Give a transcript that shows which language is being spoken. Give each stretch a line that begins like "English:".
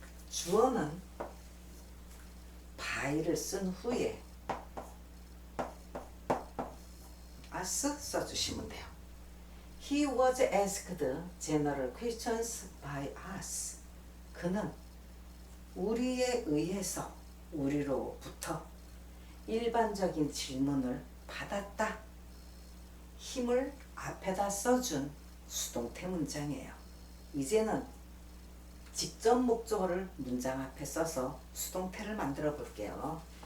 Korean: 주어는 by를 쓴 후에 as 써주시면 돼요.
English: He was asked general questions by us.
Korean: 그는 우리에 의해서 우리로부터 일반적인 질문을 받았다. 힘을 앞에다 써준 수동태 문장이에요. 이제는 직접 목적어를 문장 앞에 써서 수동태를 만들어 볼게요.